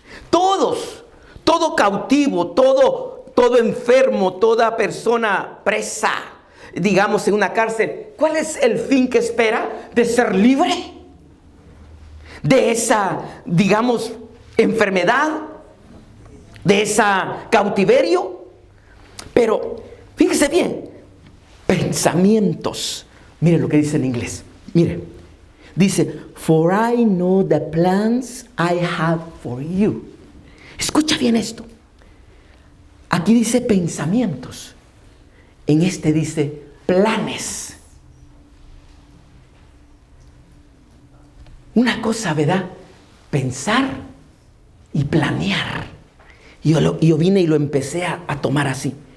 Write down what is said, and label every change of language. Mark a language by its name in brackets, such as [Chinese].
[Spanish] Todo cautivo, todo enfermo, toda persona presa, digamos en una cárcel, ¿cuál es el fin que espera? De ser libre de esa, digamos, enfermedad, de esa cautiverio. Pero fíjese bien, pensamientos. Mire lo que dice en inglés. Mire, dice: [English] for I know the plans I have for you. [Spanish] Escucha bien esto. Aquí dice pensamientos. En este dice planes. Una cosa, ¿verdad? Pensar y planear. Yo vine y lo empecé a tomar así.